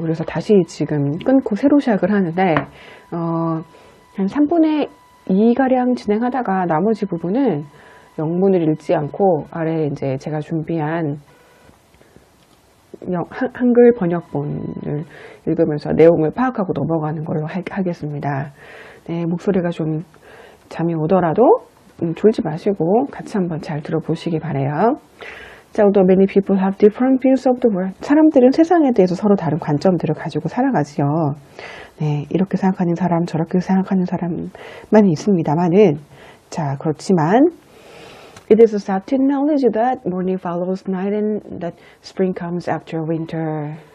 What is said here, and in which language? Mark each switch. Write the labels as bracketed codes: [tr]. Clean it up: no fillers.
[ko] 그래서 다시 지금 끊고 새로 시작을 하는데, 한 3분의 2가량 진행하다가 나머지 부분은 영문을 읽지 않고 아래 이제 제가 준비한 한글 번역본을 읽으면서 내용을 파악하고 넘어가는 걸로 하겠습니다. 네, 목소리가 좀 잠이 오더라도 졸지 마시고 같이 한번 잘 들어보시기 바래요. [en] 자, although many people have different views of the world. [ko] 사람들은 세상에 대해서 서로 다른 관점들을 가지고 살아가지요. 네, 이렇게 생각하는 사람, 저렇게 생각하는 사람만 있습니다만은, 자, 그렇지만 [en] it is a sad knowledge that morning follows night and that spring comes after winter.